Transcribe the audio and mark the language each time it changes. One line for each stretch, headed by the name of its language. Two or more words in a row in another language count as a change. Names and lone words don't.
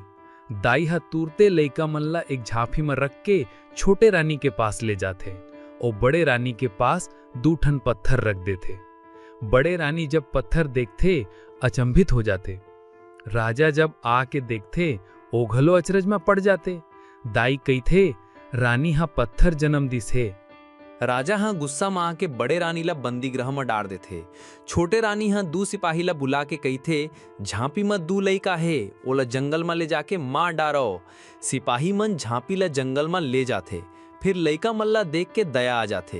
Chhattisgarhi: दाई हा तुरते लइका मन ला एक झांपी में रख के छोटे रानी के पास ले जाते और बड़े रानी के पास 2 ठन पत्थर रख देते। बड़े रानी जब पत्थर देखते अचंभित हो जाते। राजा जब आके देखते ओघलो अचरज में पड़ जाते। दाई कही थे रानी हा पत्थर जन्म दिस है। राजा हाँ गुस्सा में आके बड़े रानी ला बंदी गृह में डाल देते। छोटे रानी हाँ 2 सिपाही ला बुला के कही थे झांपी में 2 लइका है, ओला जंगल में ले जाके मार डारो। सिपाही मन झांपी ला जंगल में ले जाते। फिर लइका मल्ला देख के दया आ जाते।